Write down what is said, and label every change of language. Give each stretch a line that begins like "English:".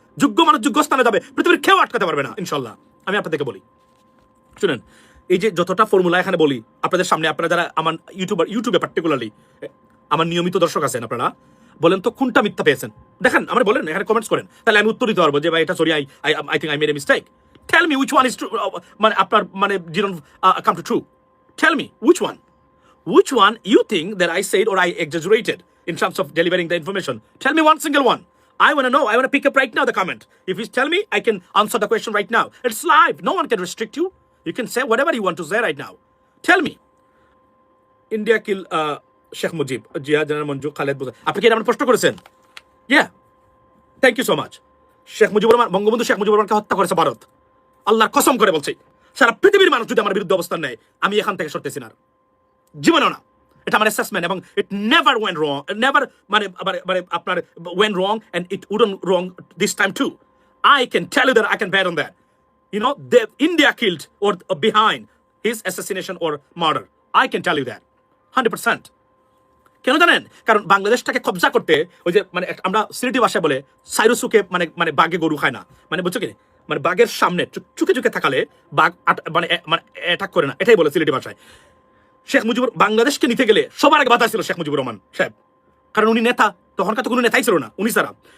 Bangla: যোগ্য মানুষ যোগ্য স্থানে যাবে, পৃথিবীর কেউ আটকাতে পারবে না ইনশাল্লাহ। আমি আপনাদেরকে বলি, শুনেন, এই যে যতটা ফর্মুলা এখানে বলি আপনাদের সামনে, আপনারা যারা আমার ইউটিউবে পার্টিকুলারলি আমার নিয়মিত দর্শক আছেন, আপনারা বলেন তো কোনটা মিথ্যা পেয়েছেন দেখেন, আমার বলেন, এখানে কমেন্টস করেন, তাহলে আমি উত্তর দিতে পারবো যে ভাই এটা
English: Sorry, I think I made a mistake. Tell me which one is true,
Bangla: মানে আপনার মানে
English: didn't come to true. Tell me which one you think that I said or I exaggerated in terms of delivering the information. Tell me one single one. I want to know. I want to pick up right now the comment. If you tell me, I can answer the question right now. It's live. No one can restrict you. You can say whatever you want to say right now. Tell me. India kill Sheikh Mujib, Jia General Manju, Khaled Boza.
Bangla: আপনি কি এটা প্রশ্ন করেছেন?
English: Yeah. Thank you so much.
Bangla: Sheikh Mujibur Rahman, Bangabandhu Sheikh Mujibur রহমানকে হত্যা করেছে ভারত। আল্লাহর কসম করে বলছি, সারা পৃথিবীর মানুষ যদি আমার বিরুদ্ধে অবস্থান নেয়, আমি এখান থেকে সরতেছি না, জীবনেও না। এটা আমার অ্যাসেসমেন্ট, এবং
English: It never went wrong, never মানে আপনার went wrong, and it wouldn't wrong this time too. I can tell you that I can bet on that. You know, India killed or behind his assassination or murder. I can tell you that 100%.
Bangla: কেন জানেন? কারণ বাংলাদেশটাকে কবজা করতে, ওই যে মানে আমরা সিলেটি ভাষায় বলে সাইরুসুকে মানে বাঘে গরু খায় না, মানে বুঝছো কি, মানে বাঘের সামনে চুকে চুকে থাকালে বাঘ মানে অ্যাটাক করে না, এটাই বলে সিলেটি ভাষায়। শেখ মুজিবুর বাংলাদেশকে নিতে গেলে সবার আগে বাধা ছিল শেখ মুজিবুর রহমান সাহেব, কারণ উনি নেতা, তখনকার তো কোনো নেতাই ছিল না উনি ছাড়া।